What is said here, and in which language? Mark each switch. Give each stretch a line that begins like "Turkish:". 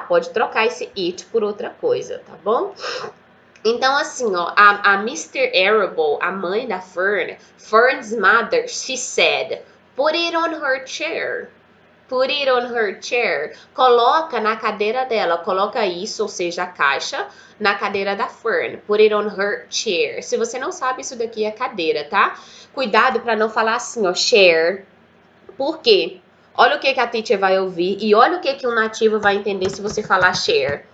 Portuguese: Pode trocar esse it por outra coisa, tá bom? Então, assim, ó, a Mr.
English: Arable,
Portuguese: a mãe da Fern,
English: Fern's mother, she said, put it on her chair. Put it on her chair.
Portuguese: Coloca na cadeira dela. Coloca isso, ou seja, a caixa, na cadeira da Fern.
English: Put it on her chair.
Portuguese: Se você não sabe, isso daqui é cadeira, tá? Cuidado para não falar assim, ó, share. Por quê? Olha o que a teacher vai ouvir e olha o que um nativo vai entender se você falar share.